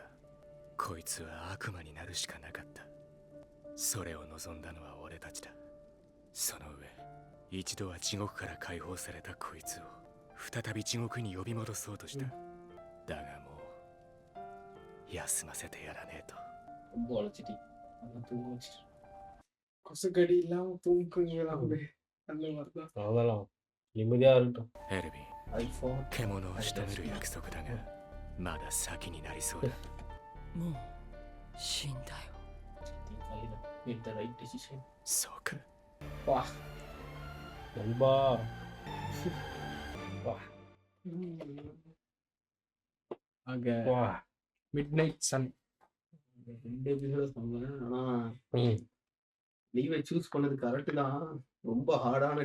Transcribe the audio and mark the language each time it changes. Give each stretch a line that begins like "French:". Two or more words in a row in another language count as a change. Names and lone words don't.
Japanese: こいつは悪魔になるしかなかった。それを望んだのは俺たちだ。その上一度は地獄から解放されたこいつを再び地獄に呼び戻そうとした。だがもう休ませてやらねえと。
Tamil: ரொம்ப அழைச்சிட்டி தூங்க வச்சுட்டு. கொசுக்கடி இல்லாம தூங்குங்கலாம் அந்த மாதிரி தான். அதெல்லாம் நிம்மதியா இருக்கட்டும்.
Japanese: エルヴィン、獣を仕留める約束だがまだ先になりそうだ。もう死んだよ。
English: It's the right decision.
Japanese: そうか。
Tamil: வா நண்பா அங்க வா மிட் நைட் சன் 2 எபிசோட் சொன்னேன். ஆனா ம் லீவை சூஸ் பண்ணது கரெக்ட் தான். ரொம்ப ஹார்டான